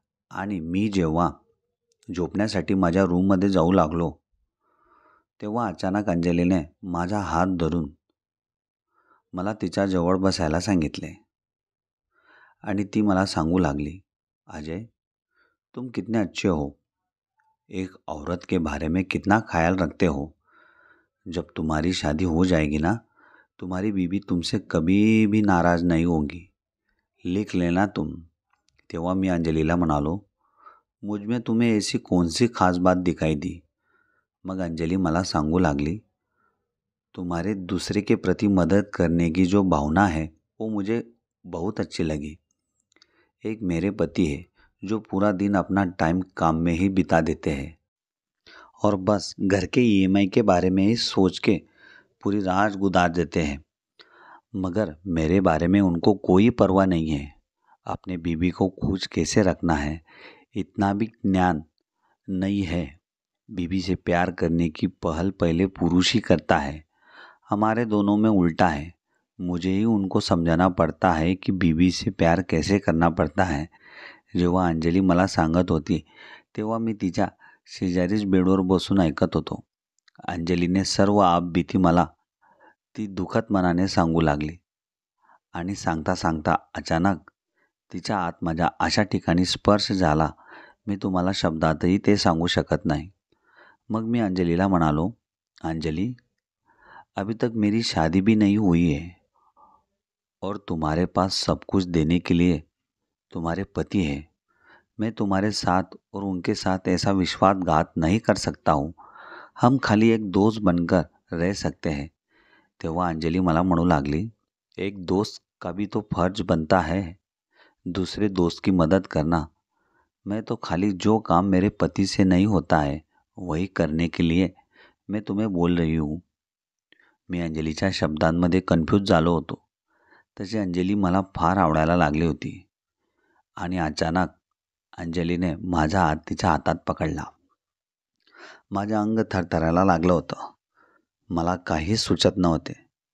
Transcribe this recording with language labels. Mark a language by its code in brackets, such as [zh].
[mr] आणि मी जेव्हा झोपण्यासाठी माझ्या रूममध्ये जाऊ लागलो तेव्हा अचानक अंजलीने माझा हात धरून मला तिच्या जवळ बसायला सांगितले आणि ती मला सांगू लागली, अजय, [hi] तुम कितने अच्छे हो. एक औरत के बारे में कितना ख्याल रखते हो. जब तुम्हारी शादी हो जाएगी ना, तुम्हारी बीवी तुमसे कभी भी नाराज़ नहीं होगी. लिख लेना तुम. [mr] तेव्हा मी अंजलीला म्हणालो, [hi] मुझ में तुम्हें ऐसी कौन सी खास बात दिखाई दी. [mr] मग अंजली मला सांगू लागली, [hi] तुम्हारे दूसरे के प्रति मदद करने की जो भावना है वो मुझे बहुत अच्छी लगी. एक मेरे पति है जो पूरा दिन अपना टाइम काम में ही बिता देते हैं और बस घर के ईएमआई के बारे में ही सोच के पूरी रात गुजार देते हैं, मगर मेरे बारे में उनको कोई परवाह नहीं है. अपने बीवी को खुश कैसे रखना है इतना भी ज्ञान नहीं है. बीवी से प्यार करने की पहल पहले पुरुष ही करता है. हमारे दोनों में उल्टा है. मुझे ही उनको समझाना पड़ता है की बीवी से प्यार कैसे करना पड़ता है. [mr] जेव्हा अंजली मला सांगत होती तेव्हा मी तिच्या शेजारीच बेडवर बसून ऐकत होतो. अंजलीने सर्व आपबीती मला ती दुखत मनाने सांगू लागली आणि सांगता सांगता अचानक तिच्या आत माझ्या अशा ठिकाणी स्पर्श झाला, मी तुम्हाला शब्दातही ते सांगू शकत नाही. मग मी अंजलीला म्हणालो, [hi] अंजली, अभी तक मेरी शादी भी नहीं हुई है और तुम्हारे पास सब कुछ देने के लिए तुम्हारे पति है. मैं तुम्हारे साथ और उनके साथ ऐसा विश्वासघात नहीं कर सकता हूँ. हम खाली एक दोस्त बनकर रह सकते हैं. [mr] तेव्हा अंजली मला म्हणू लागली, [hi] एक दोस्त का भी तो फर्ज बनता है दूसरे दोस्त की मदद करना. मैं तो खाली जो काम मेरे पति से नहीं होता है वही करने के लिए मैं तुम्हें बोल रही हूँ. [mr] मी अंजलीच्या शब्दांमध्ये कन्फ्यूज झालो होतो. तशी अंजली मला फार आवडायला लागली होती आणि अचानक अंजलीने माझा हात तिच्या हातात पकडला. माझे अंग थरथरायला लागलं होतं. मला काहीच सुचत नव्हते.